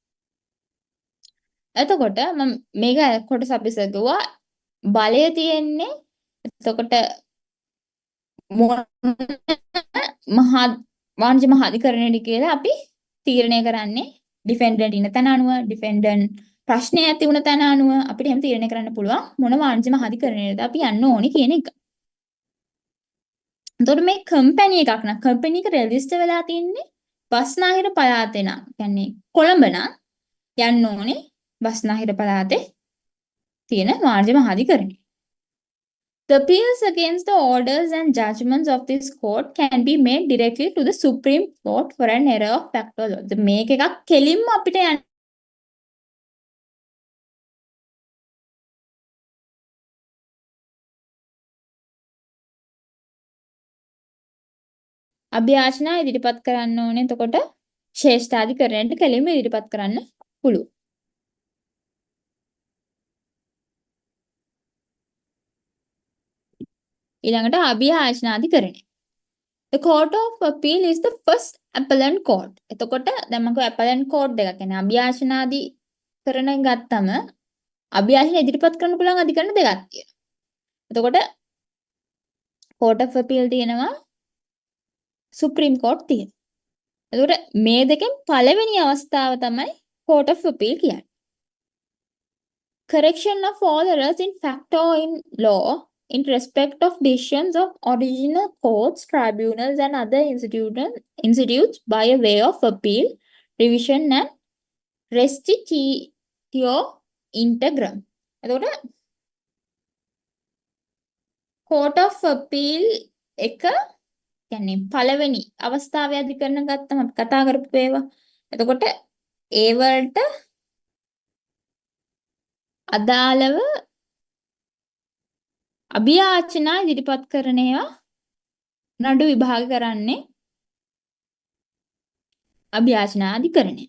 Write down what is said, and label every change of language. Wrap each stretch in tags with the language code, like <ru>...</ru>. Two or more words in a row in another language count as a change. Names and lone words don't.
<si>එතකොට මම මේක කොටස අපි සතුවා බලය තියෙන්නේ එතකොට මහා වාණිජ්‍ය මහාධිකරණයට කියලා අපි තීරණය කරන්නේ ඩිෆෙන්ඩන්ට් ඉන්න තැන අනුව ඩිෆෙන්ඩන්ට් ප්‍රශ්නේ ඇති වුණ තැන අනුව අපිට එහෙම තීරණය කරන්න පුළුවන් මොන වාණිජ්‍ය මහාධිකරණයටද අපි යන්න ඕනි කියන එක. එතකොට මේ කම්පැනි එකක් නම් කම්පැනි එක රෙජිස්ටර් වෙලා තින්නේ බස්නාහිර පළාතේ නම් කියන්නේ කොළඹ නම් යන්න ඕනේ බස්නාහිර පළාතේ තියෙන මාධ්‍ය මහාධිකරණය.</si> <en>The appeals against the orders and judgments of this court can be made directly to the Supreme Court for an error of fact or law.</en> <si>මේක එකක් කෙලින්ම අපිට අභියාචනා ඉදිරිපත් කරන්න ඕනේ. එතකොට ශ්‍රේෂ්ඨාධිකරණයට කෙලින්ම ඉදිරිපත් කරන්න පුළුවන්. ඊළඟට අභියාචනාධිකරණය.</si> <en>The Court of Appeal is the first appellant court.</en> <si>එතකොට දැන් මම</si> <en>appellant court</en> <si>දෙකක් කියන්නේ අභියාචනාධිකරණය ගත්තම අභියාචන ඉදිරිපත් කරන්න පුළුවන් අධිකරණ දෙකක් තියෙනවා. එතකොට Court of Appeal තියෙනවා Supreme Court තියෙනවා. එතකොට මේ දෙකෙන් පළවෙනි අවස්ථාව තමයි Court of Appeal කියන්නේ.</si> <en>Correction of all errors in fact or in law in respect of decisions of original courts, tribunals and other institutes by a way of appeal, revision and restitutio integram.</en> <si>එතකොට Court of Appeal එක කියන්නේ පළවෙනි අවස්ථාවේ අධිකරණ ගත්තම අපි කතා කරපු ඒවා. එතකොට ඒ වලට අදාළව අභියාචනා ඉදිරිපත් කරන ඒවා නඩු විභාග කරන්නේ අභියාචනා අධිකරණය.</si>